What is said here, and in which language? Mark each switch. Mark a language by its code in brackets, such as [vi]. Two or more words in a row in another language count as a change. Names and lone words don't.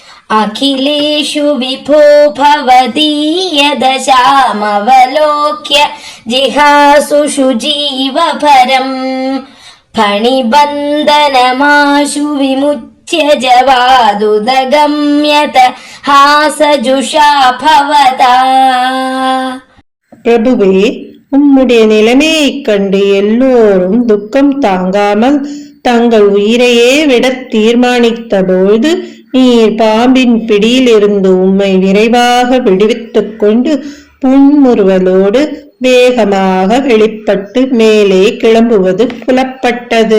[sa] अखिलेषु विभो भवदीयदशामवलोक्य जिहासुषु जीवभरम् फणिबन्धनमाशु विमुच्य जवादुदगम्यत हासजुषा भवता. [ta] பிரபுவே, உம்முடைய நிலைமையைக் கண்டு எல்லோரும் துக்கம் தாங்காமல் தங்கள் உயிரையே விட தீர்மானித்த பொழுது நீர் பாம்பின் பிடியிலிருந்து உம்மை விரைவாக விடுவித்துக் கொண்டு புன்முறுவலோடு வேகமாக வெளிப்பட்டு மேலே கிளம்புவது புலப்பட்டது.